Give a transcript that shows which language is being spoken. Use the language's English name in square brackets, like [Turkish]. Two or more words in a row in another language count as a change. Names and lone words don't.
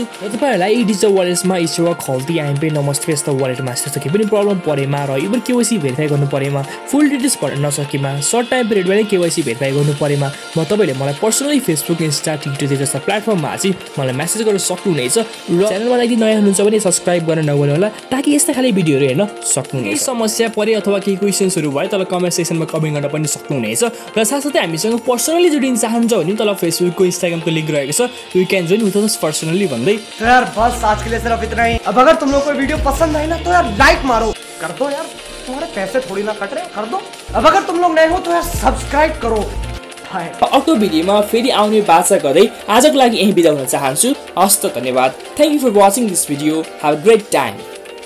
[Nepali] र तपाईहरुलाई यी डिजिटल वालेट्समा इसेवा खल्ती आइएमपे नमस्ते जस्ता वालेटमा त्यस्तो के पनि प्रब्लम परेमा र इभन [English] KYC verify [Nepali] गर्नु परेमा, [English] full details [Nepali] भर्न नसकेमा, [English] short time [Nepali] पिरियडमा नै [English] KYC verify [Nepali] गर्नु परेमा म तपाईले मलाई पर्सनली फेसबुक, इन्स्टा, टिकटक जस्ता प्लेटफर्ममा चाहिँ मलाई मेसेज गर्न सक्नुहुनेछ। र च्यानलमा यदि नयाँ हुनुहुन्छ भने सब्स्क्राइब गर्न नभुल्नु होला ताकि यस्ता खाली भिडियोहरु हेर्न सक्नुहुनेछ। समस्या परे अथवा केही क्वेशन्सहरु भए तल कमेन्ट सेक्सनमा कमेन्ट गर्न पनि सक्नुहुनेछ। र साथसाथै हामीसँग पर्सनली जोडिन चाहनुहुन्छ भने तल फेसबुकको इन्स्टाग्रामको लिंक रहेको छ, [English] you can join with us personally [Nepali] भन्दै। [Hindi] तो यार बस आज के लिए सिर्फ इतना ही। अब अगर तुम लोग को वीडियो पसंद आई ना तो यार लाइक मारो, कर दो यार, तुम्हारे पैसे थोड़ी ना कट रहे, कर दो। अब अगर तुम लोग नए हो तो यार सब्सक्राइब करो। [Nepali] अर्को भिडियोमा फेरि आउने बाचा गर्दै आजको लागि यही बिदा हुन चाहन्छु। हस्त धन्यवाद। [English] thank you for watching this video. have a great time.